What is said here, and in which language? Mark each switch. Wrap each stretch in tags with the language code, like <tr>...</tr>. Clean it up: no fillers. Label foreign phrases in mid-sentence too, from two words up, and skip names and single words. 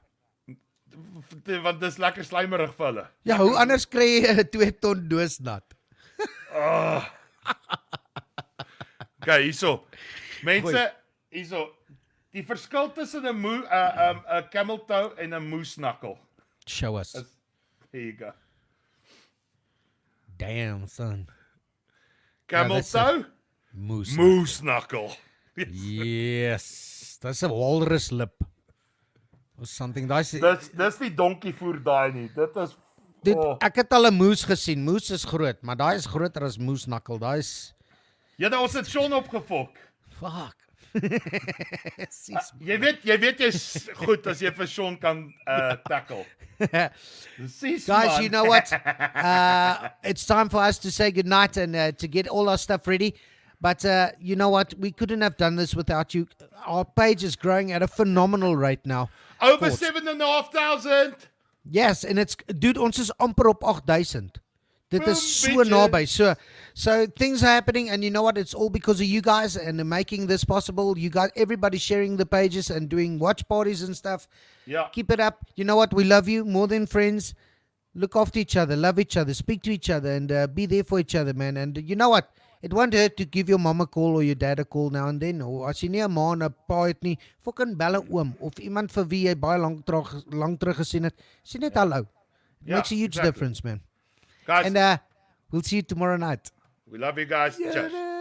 <af>Want dis lekker slijmerig vir hulle. Ja, hoe anders kry jy 'n 2 ton doos nat? Okay, hierso. Mense, hierso. Die verskil tussen 'n</af> <en>camel toe</en> <af>en 'n moesnakkel.</af> <en>Show us. Here you go. Damn, son. Camel toe, moesnakkel. Yes. That's a walrus lip. Or something.</en> <af>Dis nie donkie voer daai nie. Dit is Ek het al 'n moes gesien. Moes is groot, maar daai is groter as moesnakkel. Daai is ons het Sean opgefok.</af> <en>fuck.</en> <af>Jy weet jy's goed as jy vir Sean kan tackle.</af> <en>Guys, you know what? It's time for us to say goodnight and to get all our stuff ready. But you know what? We couldn't have done this without you. Our page is growing at a phenomenal rate now. Over 7,500. Yes, and it's dude,</en> <af>ons is amper op 8,000. Dit is so</af> <en>bitches.</en> <af>naby.</af> <en>So things are happening, and you know what? It's all because of you guys and making this possible. You guys, everybody sharing the pages and doing watch parties and stuff. Yeah. Keep it up. You know what? We love you more than friends. Look after each other, love each other, speak to each other, and be there for each other, man. And you know what? It won't hurt to give your mom a call or your dad a call now and then.</en> <af>Or as jy nie 'n ma en 'n pa het nie, fucking bel 'n oom of iemand vir wie jy baie lank terug gesien het. Sê net hallo.</af> <en>It makes a huge difference, man. Guys, And we'll see you tomorrow night. we love you guys. Cheers.</en>